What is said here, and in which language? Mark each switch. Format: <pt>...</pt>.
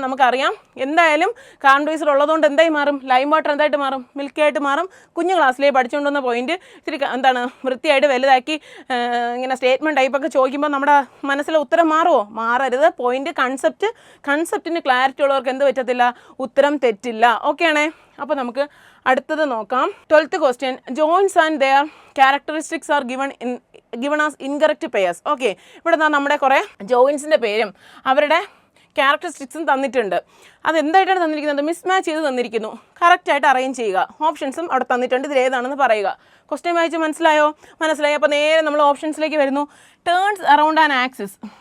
<ml>നമുക്കറിയാം എന്തായാലും carbon dye oxide ഉള്ളതുകൊണ്ട് എന്തായി മാറും? ലൈം വാട്ടർ എന്തായിട്ട് മാറും? മിൽക്കി ആയിട്ട് മാറും. കുഞ്ഞു ക്ലാസ്സിലേക്ക് പഠിച്ചുകൊണ്ടുവന്ന പോയിന്റ് ഇത്തിരി എന്താണ് വൃത്തിയായിട്ട് വലുതാക്കി ഇങ്ങനെ സ്റ്റേറ്റ്മെൻറ്റ് ടൈപ്പൊക്കെ ചോദിക്കുമ്പോൾ നമ്മുടെ മനസ്സിലെ ഉത്തരം മാറുമോ? മാറരുത്. പോയിന്റ് കൺസെപ്റ്റിന് ക്ലാരിറ്റി ഉള്ളവർക്ക് എന്ത് പറ്റത്തില്ല? ഉത്തരം തെറ്റില്ല. ഓക്കെ ആണേ? അപ്പോൾ നമുക്ക് അടുത്തത് നോക്കാം. 12th question.</ml> <en>Joints and their characteristics are given as incorrect pairs.</en> <ml>Okay, ഇവിടെ നമ്മുടെ കുറേ ജോയിൻസിൻ്റെ പേരും അവരുടെ ക്യാരക്ടറിസ്റ്റിക്സും തന്നിട്ടുണ്ട്. അതെന്തായിട്ടാണ് തന്നിരിക്കുന്നത്? മിസ്മാച്ച് ചെയ്ത് തന്നിരിക്കുന്നു. കറക്റ്റായിട്ട് അറേഞ്ച് ചെയ്യുക. ഓപ്ഷൻസും അവിടെ തന്നിട്ടുണ്ട്. ഇതിൽ ഏതാണെന്ന് പറയുക. ക്വസ്റ്റ്യൻ വായിച്ച് മനസ്സിലായി. അപ്പോൾ നേരെ നമ്മൾ ഓപ്ഷൻസിലേക്ക് വരുന്നു.</ml> <en>Turns around an axis.</en>